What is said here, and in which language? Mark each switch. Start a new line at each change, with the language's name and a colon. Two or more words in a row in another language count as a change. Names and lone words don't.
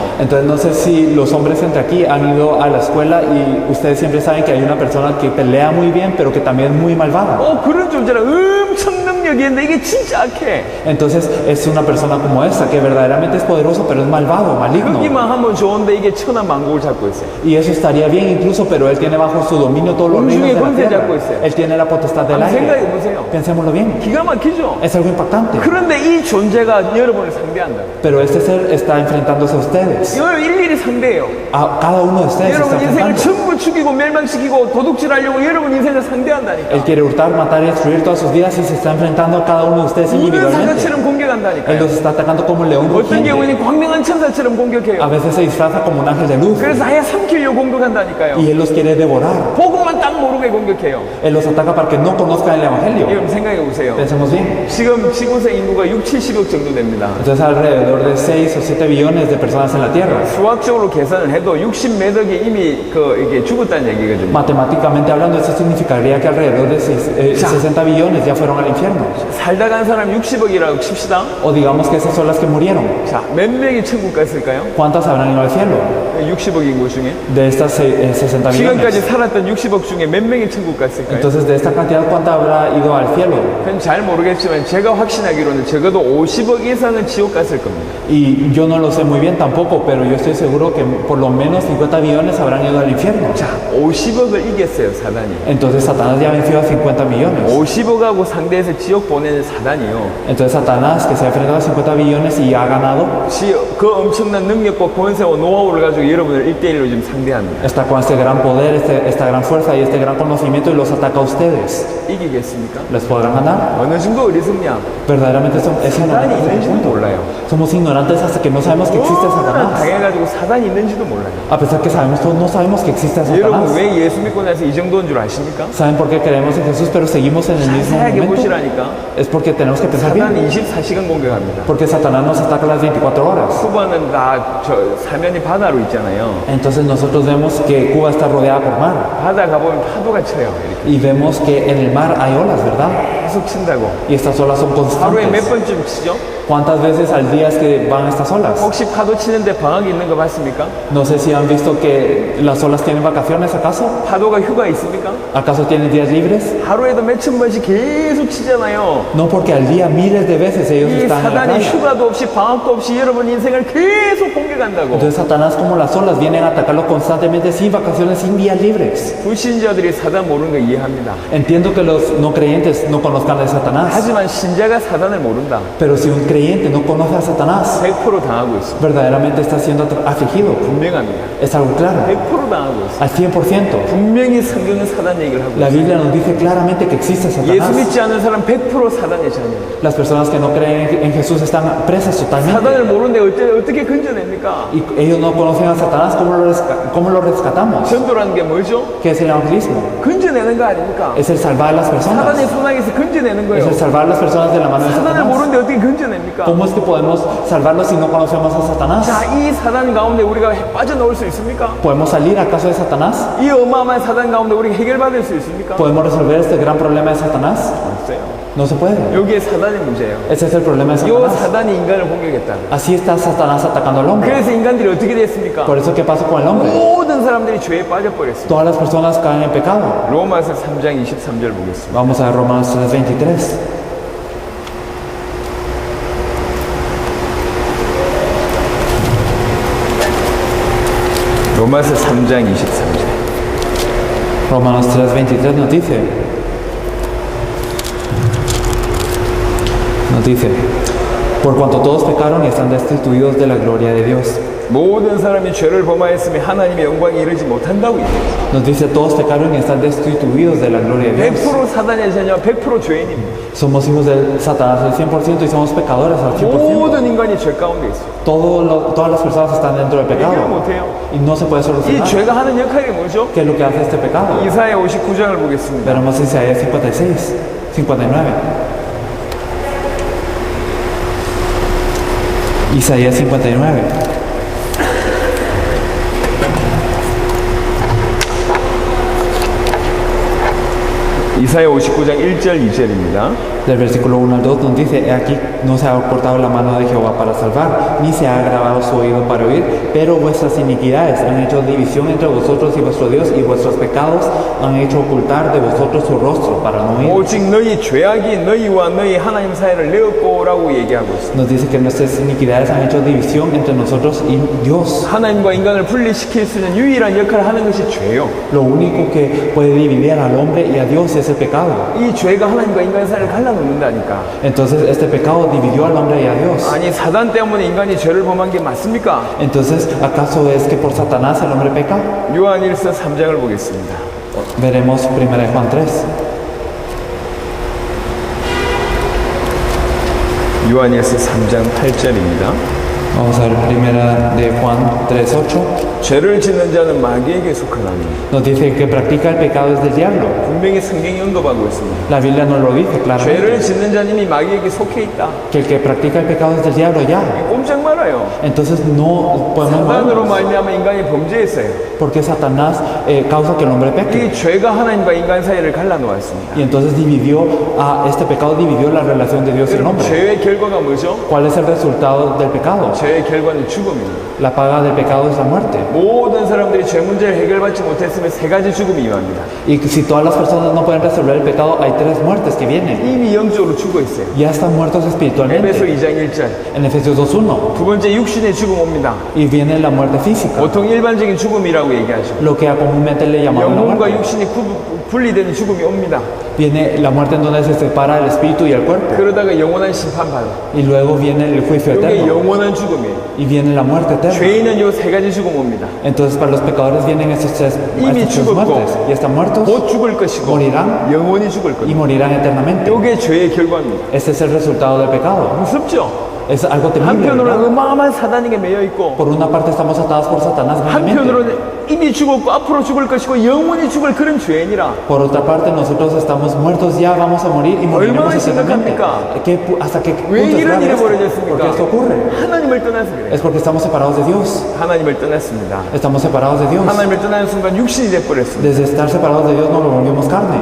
Spanish: Entonces no sé si los hombres entre aquí han ido a la escuela y ustedes siempre saben que hay una persona que pelea muy bien, pero que también es muy malvada.
Korean: 그런 존재라 엄청 능력이 있는데 이게 진짜 악해.
Spanish: Entonces es una persona como esta, que verdaderamente es poderoso, pero es malvado, maligno.
Korean: 그기만 하면 좋은데 이게 천한 만국을 잡고 있어요.
Spanish: Y eso estaría bien incluso, pero él tiene bajo su dominio todos los reinos de la tierra. Él tiene la potestad del
Korean: 한번 생각해
Spanish: aire.
Korean: 보세요.
Spanish: Pensémoslo bien.
Korean: 기가 막히죠.
Spanish: Es algo impactante.
Korean: 그런데 이 존재가 여러분을 상대한다.
Spanish: Pero este ser está enfrentándose a ustedes.
Korean: 여러분 일일이 상대해요.
Spanish: A cada uno de ustedes está
Korean: 여러분 인생을
Spanish: enfrentando.
Korean: 전부 죽이고 멸망시키고 도둑질하려고 여러분 인생을 상대한다니까.
Spanish: Él quiere hurtar, matar y destruir todas sus vidas y se está enfrentando a cada uno de ustedes
Korean: 우는
Spanish: individualmente.
Korean: 사자처럼
Spanish: Él
Korean: 공격한다니까요.
Spanish: los está atacando como un león
Korean: 어떤
Spanish: rugiente.
Korean: 경우에는 광명한 천사처럼
Spanish: A
Korean: 공격해요.
Spanish: veces se disfraza como un ángel de luz
Korean: 그래서 아예 삼키려고 공격한다니까요.
Spanish: y él los quiere devorar.
Korean: 복음만 딱 모르게 공격해요.
Spanish: Él los ataca para que no conozcan el evangelio.
Korean: 여러분 생각해 보세요.
Spanish: Pensemos bien.
Korean: 지금 지구상 인구가 6, 70억 정도 됩니다.
Spanish: Entonces alrededor de 6 o 7 billones de personas en la tierra.
Korean: 수학적으로 계산을 해도 60몇 억이 이미 이게 죽었다는 얘기거든요.
Spanish: Matemáticamente hablando, eso significaría que alrededor de 60 billones ya fueron al infierno.
Korean: 살다 간 사람 60억이라고 칩시다.
Spanish: O digamos que esas son las que murieron.
Korean: 자, 몇 명이 천국 갔을까요?
Spanish: ¿Cuántas habrán ido al cielo?
Korean: 60억 인구 중에.
Spanish: De estas 60
Korean: 지금까지
Spanish: billones.
Korean: 살았던 60억 중에 몇 명이 천국 갔을까요?
Spanish: Entonces, de esta cantidad, ¿cuánta habrá ido al cielo?
Korean: 그건 잘 모르겠지만 제가 확신하기로는 적어도 50억 이상은 지옥 갔을 겁니다.
Spanish: Y yo no lo sé muy bien tampoco, pero yo estoy seguro que por lo menos 50 billones habrán ido al infierno.
Korean: 자, 50억을 이겼어요, 사단이.
Spanish: Entonces, Satanás ya venció a 50 millones.
Korean: 50억하고 상대해서 지옥 보내는 사단이요.
Spanish: Entonces, Satanás, que se ha enfrentado a 50 billones y ha ganado,
Korean: 그 엄청난 능력과 권세와 노하우를 가지고 여러분을 1대1로 지금 상대합니다.
Spanish: está con este gran poder, esta gran fuerza y este gran conocimiento y los ataca a ustedes.
Korean: 이기겠습니까?
Spanish: ¿Les podrán ganar?
Korean: 어느 정도 어리석냐?
Spanish: Verdaderamente es
Korean: 사단이
Spanish: ignorante.
Korean: 있는지도 몰라요.
Spanish: Somos ignorantes hasta que no sabemos que existe Satanás.
Korean: 당해가지고 사단이 있는지도 몰라요.
Spanish: A pesar que sabemos todo, no sabemos que existe
Korean: 여러분
Spanish: Satanás.
Korean: 왜 예수 믿고 나서 이 정도인 줄 아십니까?
Spanish: ¿Saben por qué creemos en Jesús pero seguimos en el mismo
Korean: 자세하게
Spanish: momento?
Korean: 보시라니까.
Spanish: Es porque tenemos que pensar bien.
Korean: 사단이 24시간 공격합니다.
Spanish: Porque Satanás nos ataca las 24 horas.
Korean: 쿠바는 다 사면이 바다로 있잖아요.
Spanish: Entonces nosotros vemos que Cuba está rodeada por mar.
Korean: 바다 가보면 파도가 쳐요. 이렇게
Spanish: Y vemos que en el mar hay olas, ¿verdad?
Korean: 계속 친다고.
Spanish: Y estas olas son
Korean: 하루에 몇
Spanish: constantes.
Korean: 번쯤 치죠?
Spanish: ¿Cuántas veces al día es que van estas olas?
Korean: 혹시 파도 치는데 방학이 있는 거 봤습니까?
Spanish: No sé si han visto que las olas tienen vacaciones, ¿acaso?
Korean: 파도가 휴가 있습니까?
Spanish: ¿Acaso tienen días libres?
Korean: 하루에도 몇천 번씩 계속 치잖아요.
Spanish: No, porque al día miles de veces ellos
Korean: 이
Spanish: están en la
Korean: 사단이
Spanish: playa.
Korean: 휴가도 없이 방학도 없이 여러분 인생을 계속 공격한다고.
Spanish: Entonces Satanás, como las olas, vienen a atacarlo constantemente sin vacaciones, sin días libres.
Korean: 불신자들이 사단 모르는 거 이해합니다.
Spanish: Entiendo que los no creyentes no conozcan de Satanás,
Korean: 하지만 신자가 사단을 모른다.
Spanish: pero si un creyente no conoce a Satanás,
Korean: 100% 당하고 있어.
Spanish: verdaderamente está siendo afligido.
Korean: 분명합니다.
Spanish: Es algo claro,
Korean: 100% 당하고 있어.
Spanish: al 100%.
Korean: 분명히 성경은 사단 얘기를 하고
Spanish: La
Korean: 있어.
Spanish: Biblia nos dice claramente que existe
Korean: 예수
Spanish: Satanás.
Korean: 믿지 않는 사람 100% 사단의 자녀.
Spanish: Las personas que no creen en Jesús están presas totalmente.
Korean: 사단을 모르는데 어떻게 건져냅니까?
Spanish: Y ellos no conocen a Satanás, ¿cómo lo rescatamos?
Korean: 전도라는 게 뭐죠?
Spanish: ¿Qué es el evangelismo?
Korean: 건져내는 거 아닙니까?
Spanish: Es el salvar a las personas.
Korean: 사단의 소망에서 건져내는
Spanish: Es
Korean: 거예요.
Spanish: el salvar a las personas de la mano de
Korean: 사단을
Spanish: Satanás.
Korean: 모르는데 어떻게 건져냅니까?
Spanish: ¿Cómo es que podemos salvarlos si no conocemos a Satanás?
Korean: 자, 이 사단 가운데 우리가 빠져나올 수 있습니까?
Spanish: ¿Podemos salir acaso de Satanás?
Korean: 이 어마어마한 사단 가운데 우리가 해결받을 수 있습니까?
Spanish: ¿Podemos resolver este gran problema de Satanás?
Korean: 없어요.
Spanish: No se puede.
Korean: 여기에 사단이 문제예요.
Spanish: Ese es el problema de
Korean: 이
Spanish: Satanás.
Korean: 사단이 인간을 공격했다.
Spanish: Así está Satanás atacando al hombre.
Korean: 그래서 인간들이 어떻게 됐습니까?
Spanish: Por eso, ¿qué pasa con el hombre?
Korean: 모든 사람들이 죄에 빠져버렸습니다.
Spanish: Todas las personas caen en pecado.
Korean: 로마서 3장 23절 보겠습니다.
Spanish: Vamos a ver Romanos 3:23.
Korean: 로마서 3장 23절.
Spanish: Romanos 3:23 nos dice, por cuanto todos pecaron y están destituidos de la gloria de Dios.
Korean: 모든 사람이 죄를 범하였으면 하나님의 영광에 이르지 못한다고 얘기해요.
Spanish: Nos dice, todos pecaron y están destituidos de la gloria de Dios.
Korean: 100% 사단의 자녀, 100% 죄인입니다.
Spanish: Somos hijos de Satanás al 100% y somos pecadores al 100%.
Korean: 모든 인간이 죄 가운데 있어요.
Spanish: Todas las personas están dentro del
Korean: 해결
Spanish: pecado
Korean: 못해요.
Spanish: y no se puede
Korean: 이
Spanish: solucionar.
Korean: 죄가 하는 역할이 뭐죠?
Spanish: ¿Qué es lo que hace este pecado?
Korean: 이사야 59장을 보겠습니다.
Spanish: Veremos Isaías 56, 59. Isaías 59.
Korean: 이사야 59장 1절 2절입니다.
Spanish: Del versículo 1 al 2 nos dice, he aquí no se ha cortado la mano de Jehová para salvar, ni se ha agravado su oído para oír, pero vuestras iniquidades han hecho división entre vosotros y vuestro Dios, y vuestros pecados han hecho ocultar de vosotros su rostro para no oír.
Korean: 오직 너희 죄악이 너희와 너희 하나님 사이를 내었고라고 얘기하고 있습니다.
Spanish: Nos dice que nuestras iniquidades han hecho división entre nosotros y Dios.
Korean: 하나님과 인간을 분리시킬 수 있는 유일한 역할을 하는 것이 죄요.
Spanish: Lo único que puede dividir al hombre y a Dios es el pecado.
Korean: 이 죄가 하나님과 인간 사이를 갈라놓는다니까.
Spanish: Entonces este pecado dividió al hombre y a Dios.
Korean: 아니 사단 때문에 인간이 죄를 범한 게 맞습니까?
Spanish: Entonces, ¿acaso es que por Satanás el hombre peca?
Korean: 요한일서 3장을 보겠습니다.
Spanish: Veremos 1 Juan 3.
Korean: 요한일서 3장 8절입니다.
Spanish: Vamos a ver primera de Juan 3:8.
Korean: 죄를 짓는 자는 마귀에게 속하나니
Spanish: Nos dice que practica el pecado es del diablo.
Korean: 분명히 성경이 언급하고 있습니다.
Spanish: La Biblia nos lo dice
Korean: 죄를
Spanish: claramente.
Korean: 짓는 자는 이미 마귀에게 속해 있다.
Spanish: Que el que practica el pecado es del diablo ya.
Korean: 꼼짝 말아요.
Spanish: Entonces no podemos
Korean: 사단으로
Spanish: movernos.
Korean: 말미암아 인간이 범죄했어요.
Spanish: Porque Satanás causa que el hombre peque.
Korean: 이 죄가 하나님과 인간 사이를 갈라놓았습니다.
Spanish: Y entonces este pecado dividió la relación de Dios y el hombre.
Korean: 죄의 결과가 뭐죠?
Spanish: ¿Cuál es el resultado del pecado?
Korean: 죄의 결과는 죽음입니다.
Spanish: La paga del pecado es la muerte.
Korean: 모든 사람들이 죄 문제를 해결받지 못했으면 세 가지 죽음이 임합니다.
Spanish: Y si todas las personas no pueden resolver el pecado, hay 3 muertes que vienen.
Korean: 이미 영적으로 죽어 있어요.
Spanish: Ya están muertos
Korean: 에베소
Spanish: espiritualmente.
Korean: 2장 1절.
Spanish: En Efesios 2:1.
Korean: 두 번째 육신의 죽음 옵니다.
Spanish: Y viene la muerte física.
Korean: 보통 일반적인 죽음이라고 얘기하죠.
Spanish: Lo que comúnmente le llamamos la
Korean: 영혼과
Spanish: muerte.
Korean: 육신이 분리되는 죽음이 옵니다.
Spanish: Viene la muerte en donde se separa el espíritu y el cuerpo.
Korean: 그러다가 영원한 심판받아.
Spanish: Y luego viene el juicio
Korean: 이게
Spanish: eterno.
Korean: 영원한 죽음이에요.
Spanish: Y viene la muerte eterna.
Korean: 죄인은 요 세 가지 죽음 옵니다.
Spanish: Entonces para los pecadores vienen estas tres muertes. Y están muertos
Korean: 곧 죽을 것이고
Spanish: morirán
Korean: 영원히 죽을
Spanish: y
Korean: 겁니다.
Spanish: morirán eternamente.
Korean: 이게 죄의 결과입니다.
Spanish: Este es el resultado del pecado.
Korean: 무섭죠?
Spanish: Es algo temible, ¿verdad?
Korean: 한편으로는 어마어마한 사단에게 매여 있고
Spanish: Por una parte estamos atados por Satanás grandemente.
Korean: 한편으로는 이미 죽었고 앞으로 죽을 것이고 영원히 죽을 그런 죄인이라
Spanish: Por otra parte nosotros estamos muertos ya, vamos a morir y moriremos
Korean: 얼마나
Spanish: eternamente.
Korean: 심각합니까?
Spanish: ¿Hasta qué punto
Korean: 왜
Spanish: es
Korean: 이런
Spanish: grave
Korean: 일이
Spanish: esto?
Korean: 벌어졌습니까?
Spanish: ¿Por qué esto ocurre?
Korean: 하나님을 떠나서 그래요.
Spanish: Es porque estamos separados de Dios.
Korean: 하나님을 떠났습니다.
Spanish: Estamos separados de Dios.
Korean: 하나님을 떠나는 순간 육신이 돼버렸습니다.
Spanish: Desde estar separados de Dios nos volvimos carne.